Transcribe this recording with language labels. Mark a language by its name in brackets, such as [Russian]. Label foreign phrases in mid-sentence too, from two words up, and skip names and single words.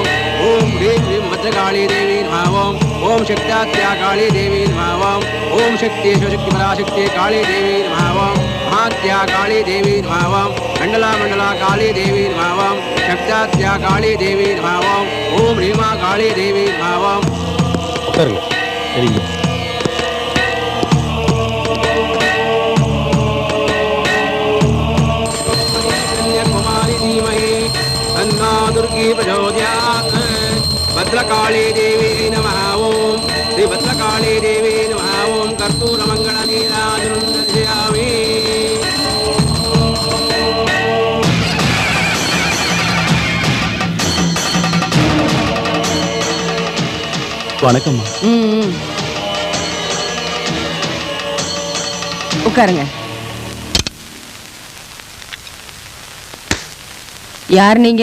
[Sanskrit] ओम् ह्रीं ह्रीं भद्रकाली देवी नमः। ओम् शक्ताद्याकाली देवी नमः. ओम् शक्ति शिवशक्ति पराशक्ति काली देवी नमः. महाद्याकाली देवी नमः। मण्डला मण्डला काली देवी नमः. शक्ताद्याकाली देवी नमः। ओम् ह्रीमा काली देवी नमः. [Tamil] உட்காருங்க. சரிங்க. [Sanskrit] दुर्गी प्रचोदयात्। भद्रकाली देवी नमः। ओम श्री भद्रकाली देवी नमः। ओम कर्पूरमङ्गलनीराजनं दर्शयामि। [Tamil] வணக்கம்மா. உட்காருங்க. யார் நீங்க?